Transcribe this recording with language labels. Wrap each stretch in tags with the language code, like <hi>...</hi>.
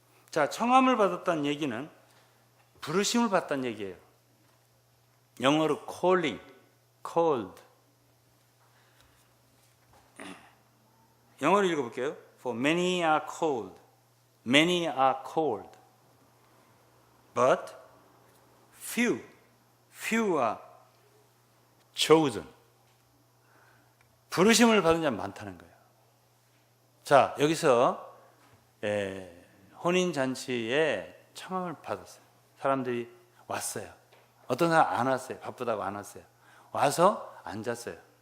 <ko>자, 청함을 받았다는 얘기는 부르심을 받았다는 얘기예요. 영어로 calling, called. 영어로 읽어볼게요.</ko> <en>For many are called, many are called, but few are chosen.</en> <ko>부르심을 받은 자는 많다는 거예요. 자, 여기서 혼인잔치에 청함을 받았어요. 사람들이 왔어요. 어떤 사람 안 왔어요. 바쁘다고 안 왔어요. 와서 앉았어요.</ko>